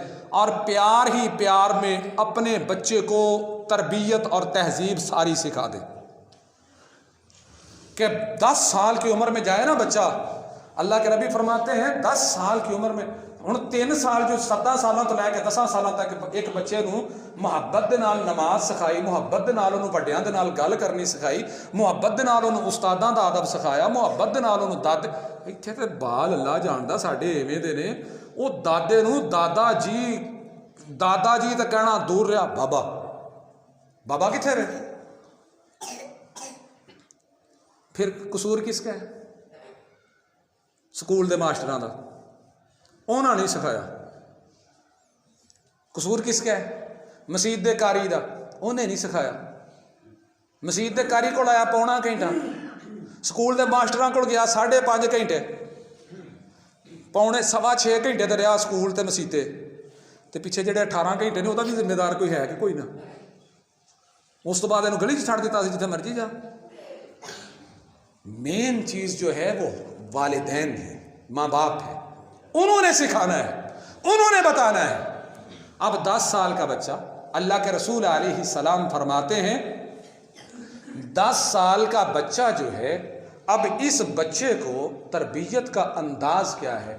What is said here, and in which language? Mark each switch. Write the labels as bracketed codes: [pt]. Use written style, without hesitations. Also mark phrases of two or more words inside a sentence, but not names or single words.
[ur] اور پیار ہی پیار میں اپنے بچے کو تربیت اور تہذیب ساری سکھا دیں. کہ 10 سال کی عمر میں جائے نا بچہ، اللہ کے نبی فرماتے ہیں 10 سال کی عمر میں [pa] ہن 3 سال جو 17 سالوں تو لے کے 10 سالوں تک ایک بچے نو محبت دے نال نماز سکھائی، محبت دے نال انہوں وڈیاں دے نال گل کرنی سکھائی، محبت دے نال انہوں استاداں دا ادب سکھایا، محبت دے نال انہوں دادے. ایتھے تے بال اللہ جاندا ساڈے ایویں دے نے، او دادے نو دادا جی تے کہنا دور رہا. بابا کتھے رہے؟ [ur] پھر قصور کس کا ہے؟ [pa] سکول دے ماسٹراں دا، انہاں نہیں سکھایا. [ur] قصور کس کا ہے؟ [pa] مسجد دے قاری دا، انہیں نہیں سکھایا. مسجد دے قاری کول آیا 1.5 گھنٹہ، سکول دے ماسٹراں کول گیا 5.5 گھنٹے، 6.25 گھنٹے تے رہا سکول تے مسجد تے پیچھے جڑے 18 گھنٹے نے وہ بھی ذمہ دار کوئی ہے کہ کوئی نہ. اس تو بعد انہوں گلی چھڑ دیتا سی جتنے مرضی جا. [ur] مین چیز جو ہے وہ والدین ہے، ماں باپ ہے. انہوں نے سکھانا ہے، انہوں نے بتانا ہے. اب 10 سال کا بچہ، اللہ کے رسول علیہ السلام فرماتے ہیں 10 سال کا بچہ جو ہے، اب اس بچے کو تربیت کا انداز کیا ہے؟